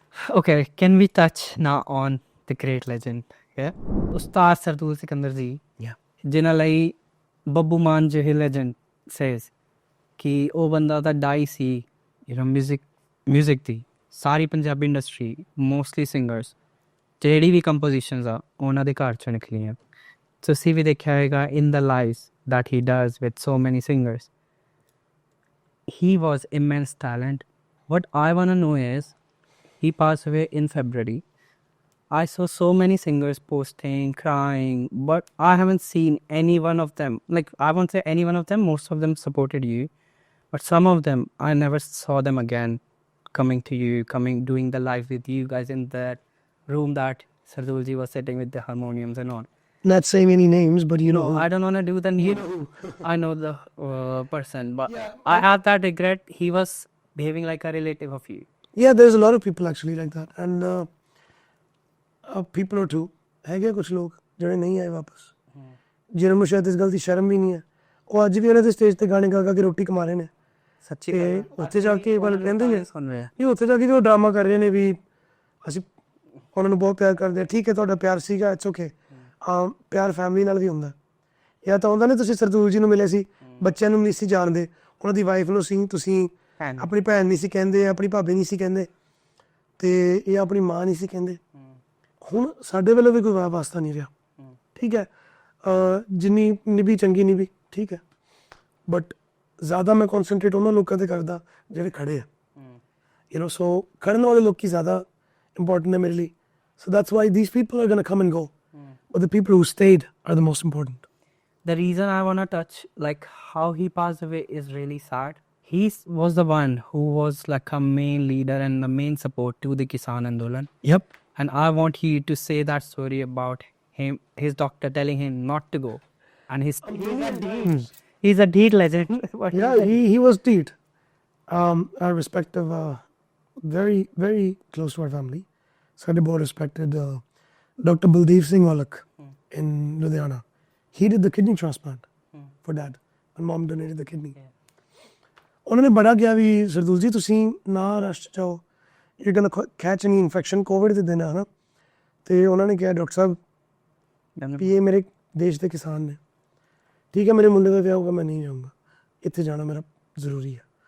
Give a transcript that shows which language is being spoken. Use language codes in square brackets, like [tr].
[en] Okay, can we touch now on the great legend? Yeah. Ustaad Sardool Sikander ji. Yeah. [pa] ਜਿਨ੍ਹਾਂ ਲਈ ਬੱਬੂ ਮਾਨ ਜਿਹੇ [en] legend says [pa] ਕਿ ਉਹ ਬੰਦਾ ਤਾਂ ਡਾਈ ਸੀ ਮਿਊਜ਼ਿਕ ਦੀ ਸਾਰੀ ਪੰਜਾਬੀ ਇੰਡਸਟਰੀ ਮੋਸਟਲੀ ਸਿੰਗਰਸ ਜਿਹੜੀ ਵੀ ਕੰਪੋਜੀਸ਼ਨਸ ਆ ਉਹਨਾਂ ਦੇ ਘਰ ਚੋਂ ਨਿਕਲੀਆਂ. ਤੁਸੀਂ ਵੀ ਦੇਖਿਆ ਹੋਏਗਾ [en] in the lives that he does with so many singers. He was immense talent. What I want to know is he passed away in February. I saw so many singers posting, crying, but I haven't seen any one of them. Like, I won't say any one of them. Most of them supported you. But some of them, I never saw them again coming to you, doing the live with you guys in that room that Sardool ji was sitting with the harmoniums and all. Not saying any names, but you know. I don't want to do the name. I know the person, but yeah, I had that regret. He was behaving like a relative of you. Yeah, there's a lot of people actually like that. And people or two, [pa] ਹੈਗੇ ਕੁਝ ਲੋਕ ਜਿਹੜੇ ਨਹੀਂ ਆਏ ਵਾਪਸ, ਜਿਹਨਾਂ ਨੂੰ ਸ਼ਾਇਦ ਇਸ ਗੱਲ ਦੀ ਸ਼ਰਮ ਵੀ ਨਹੀਂ ਹੈ. ਉਹ ਅੱਜ ਵੀ ਉਹਨਾਂ ਦੇ ਸਟੇਜ ਤੇ ਗਾਣੇ ਗਾ ਗਾ ਕੇ ਰੋਟੀ ਕਮਾ ਰਹੇ ਨੇ. ਸੱਚੀ ਤੇ ਉੱਥੇ ਜਾ ਕੇ ਵੱਲ ਕਹਿੰਦੇ ਨੇ ਨਹੀਂ, ਉੱਥੇ ਜਾ ਕੇ ਜੋ ਡਰਾਮਾ ਕਰ ਰਹੇ ਨੇ ਵੀ ਅਸੀਂ ਉਹਨਾਂ ਨੂੰ ਬਹੁਤ ਪਿਆਰ ਕਰਦੇ ਹਾਂ. ਠੀਕ ਹੈ, ਤੁਹਾਡਾ ਪਿਆਰ ਸੀਗਾ, [en] It's okay. [pa] ਪਿਆਰ ਫੈਮਿਲੀ ਨਾਲ ਵੀ ਹੁੰਦਾ. ਜਾਂ ਤਾਂ ਹੁੰਦਾ ਨੇ ਤੁਸੀਂ ਸਰਦੂਲ ਜੀ ਨੂੰ ਮਿਲੇ ਸੀ, ਬੱਚਿਆਂ ਨੂੰ ਨਹੀਂ ਸੀ ਜਾਣਦੇ, ਉਹਨਾਂ ਦੀ ਵਾਈਫ ਨੂੰ ਸੀ ਤੁਸੀਂ ਆਪਣੀ ਭੈਣ ਨਹੀਂ ਸੀ ਕਹਿੰਦੇ, ਆਪਣੀ ਭਾਬੀ ਨਹੀਂ ਸੀ ਕਹਿੰਦੇ, ਤੇ ਇਹ ਆਪਣੀ ਮਾਂ ਨਹੀਂ ਸੀ ਕਹਿੰਦੇ. ਹੁਣ ਸਾਡੇ ਵੱਲੋਂ ਵੀ ਕੋਈ ਵਾਸਤਾ ਨਹੀਂ ਰਿਹਾ. ਠੀਕ ਹੈ, ਜਿੰਨੀ ਨਿਭੀ ਚੰਗੀ ਨਿਭੀ, ਠੀਕ ਹੈ, ਬਟ ਜ਼ਿਆਦਾ ਮੈਂ ਕੌਨਸਨਟਰੇਟ ਉਹਨਾਂ ਲੋਕਾਂ 'ਤੇ ਕਰਦਾ ਜਿਹੜੇ ਖੜੇ ਆ. [en] you know, [pa] ਸੋ ਖੜਨ ਵਾਲੇ ਲੋਕ ਜ਼ਿਆਦਾ ਇੰਪੋਰਟੈਂਟ ਹੈ ਮੇਰੇ ਲਈ. [en] So that's why these people are going to come and go. But the people who stayed are the most important. The reason I want to touch like how he passed away is really sad. He was the one who was like a main leader and the main support to the Kisan Andolan. Yep. And I want you to say that story about him, his doctor telling him not to go. And he's a deed legend. Yeah, he was deed. Our respective, very, very close to our family. [pa] ਸਾਡੇ ਬਹੁਤ [en] respected Dr. Baldeep Singh Walak in Ludhiana. He did the kidney transplant for dad. My mom donated the kidney. [pa] ਉਹਨਾਂ ਨੇ ਬੜਾ ਕਿਹਾ ਵੀ ਸਰਦੂਲ ਜੀ ਤੁਸੀਂ ਨਾ rush ਜਾਓ, [en] you're gonna catch any infection, [pa] COVID ਦੇ ਦਿਨ ਹੈ ਨਾ. ਤੇ ਉਹਨਾਂ ਨੇ ਕਿਹਾ ਡਾਕਟਰ ਸਾਹਿਬ ਵੀ ਇਹ ਮੇਰੇ ਦੇਸ਼ ਦੇ ਕਿਸਾਨ ਨੇ, ਠੀਕ ਹੈ, ਮੇਰੇ ਮੁੰਡੇ ਦਾ ਵਿਆਹ ਹੋਊਗਾ, ਮੈਂ ਨਹੀਂ ਜਾਊਂਗਾ, ਇੱਥੇ ਜਾਣਾ ਮੇਰਾ ਜ਼ਰੂਰੀ ਹੈ.